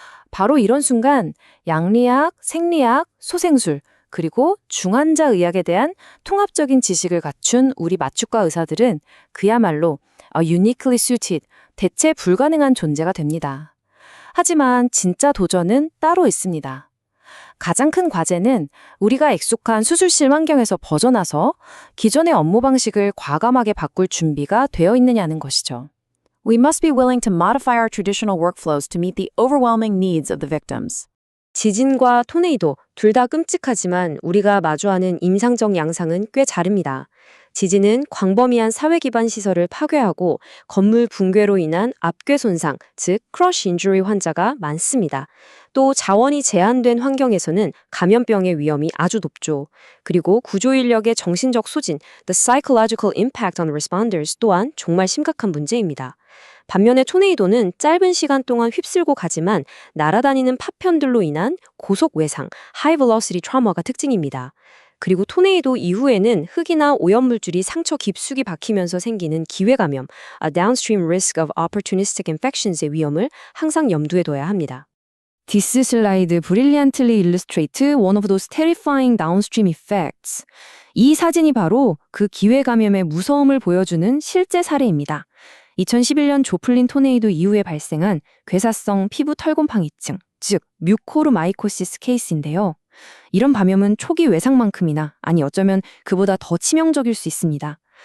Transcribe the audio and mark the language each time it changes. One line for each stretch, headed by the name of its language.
Korean: 바로 이런 순간 양리학, 생리학, 소생술, 그리고 중환자 의학에 대한 통합적인 지식을 갖춘 우리 마취과 의사들은 그야말로
English: uniquely suited,
Korean: 대체 불가능한 존재가 됩니다. 하지만 진짜 도전은 따로 있습니다. 가장 큰 과제는 우리가 익숙한 수술실 환경에서 벗어나서 기존의 업무 방식을 과감하게 바꿀 준비가 되어 있느냐는 것이죠.
English: We must be willing to modify our traditional workflows to meet the overwhelming needs of the victims.
Korean: 지진과 토네이도 둘 다 끔찍하지만 우리가 마주하는 임상적 양상은 꽤 다릅니다. 지진은 광범위한 사회 기반 시설을 파괴하고 건물 붕괴로 인한 압괴 손상, 즉 crush injury 환자가 많습니다. 또 자원이 제한된 환경에서는 감염병의 위험이 아주 높죠. 그리고 구조 인력의 정신적 소진,
English: the psychological impact on responders
Korean: 또한 정말 심각한 문제입니다. 반면에 토네이도는 짧은 시간 동안 휩쓸고 가지만 날아다니는 파편들로 인한 고속 외상,
English: high velocity trauma
Korean: 가 특징입니다. 그리고 토네이도 이후에는 흙이나 오염물질이 상처 깊숙이 박히면서 생기는 기회감염,
English: a downstream risk of opportunistic infections
Korean: 의 위험을 항상 염두에 둬야 합니다.
English: This slide brilliantly illustrates one of those terrifying downstream effects.
Korean: 이 사진이 바로 그 기회감염의 무서움을 보여주는 실제 사례입니다. 2011년 조플린 토네이도 이후에 발생한 괴사성 피부 털곰팡이증, 즉 뮤코르마이코시스 케이스인데요. 이런 감염은 초기 외상만큼이나 아니 어쩌면 그보다 더 치명적일 수 있습니다.